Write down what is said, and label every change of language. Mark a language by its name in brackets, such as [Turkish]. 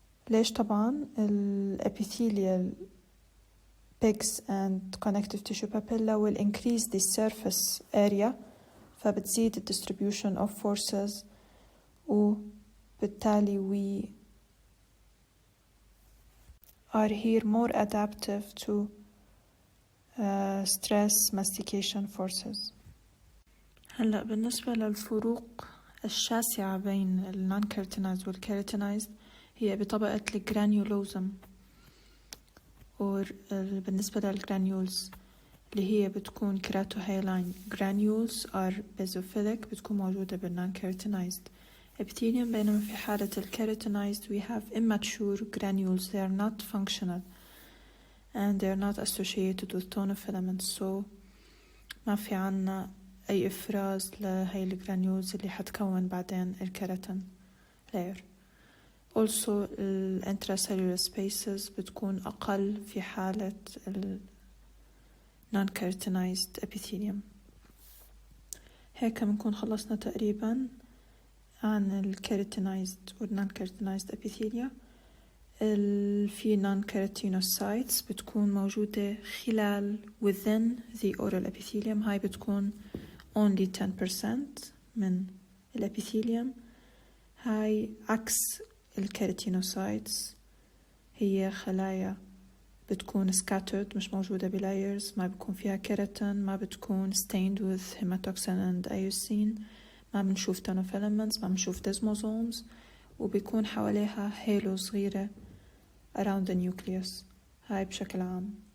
[English] ليش؟ طبعا ال epithelial pegs and connective tissue papilla will increase the surface area فبتزيد the distribution of forces وبالتالي we are here more adaptive to stress mastication forces. [Arabic] هلأ بالنسبة للفروق الشاسعة بين ال non-keratinized وال keratinized هي بطبقة الجرانيولوزم بالنسبة للجرانيولز اللي هي بتكون [English] keratohyalin granules are basophilic [Arabic] بتكون موجودة بال non-keratinized epithelium، بينما في حالة ال keratinized [English] we have immature granules. They are not functional and they are not associated with tonofilaments, so [Arabic] ما في عنا أي إفراز لهاي الجرانيولز اللي حتكون بعدين الكيراتين [English] layer. [Arabic] Also ال intracellular spaces بتكون أقل في حالة ال non-keratinized epithelium. هيك بنكون خلصنا تقريبا عن ال keratinized وال non-keratinized epithelium. في non-keratinocytes بتكون موجودة خلال within the oral epithelium. هاي بتكون only 10% من الابيثيليوم. هاي عكس الكيراتينوسايتس، هي خلايا بتكون scattered مش موجودة بلايرز، ما بتكون فيها كيراتين، ما بتكون [English] stained with hematoxin and iosine، [Arabic] ما بنشوف tonofilaments، ما بنشوف desmosomes، وبيكون حواليها هيلو صغيرة around the nucleus. هاي بشكل عام.